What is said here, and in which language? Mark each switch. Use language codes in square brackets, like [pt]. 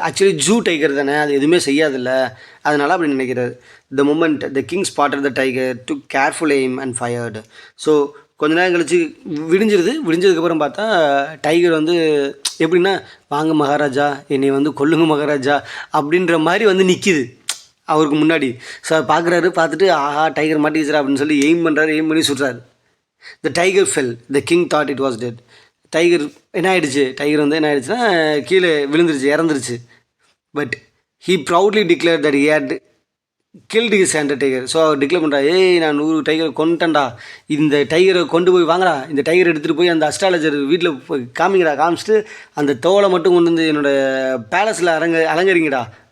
[ta] Actually zoo tiger தானே, அது எதுவுமே செய்யாதில்ல, அதனால் அப்படி நினைக்கிறாரு. [en] The moment the king spotted the tiger, took careful aim and fired. [ta] So கொஞ்ச நேரம் கழிச்சு விடிஞ்சதுக்கப்புறம் பார்த்தா டைகர் வந்து எப்படின்னா, வாங்க மகாராஜா, என்னை வந்து கொல்லுங்க மகாராஜா அப்படின்ற மாதிரி வந்து நிற்கிது அவருக்கு முன்னாடி. ஸோ பார்த்துட்டு ஆஹா டைகர் மாட்டிச்சுரா அப்படின்னு சொல்லி எய்ம் பண்ணி சுடுறாரு. [en] The tiger fell. The king thought it was dead. [ta] Tiger என்ன ஆயிடுச்சுன்னா கீழே இறந்துருச்சு. [en] But he proudly declared that he had killed his tiger. [ta] So our declare பண்ணுறா, நான் 100 டைகரை கொண்டுட்டேன்டா, இந்த டைகரை கொண்டு போய் வாங்கடா, இந்த டைகரை எடுத்துகிட்டு போய் அந்த அஸ்ட்ராலஜர் வீட்டில் போய் காமிச்சிட்டு அந்த தோலை மட்டும் கொண்டு வந்து என்னோடய பேலஸில் அலங்கரிங்கடா.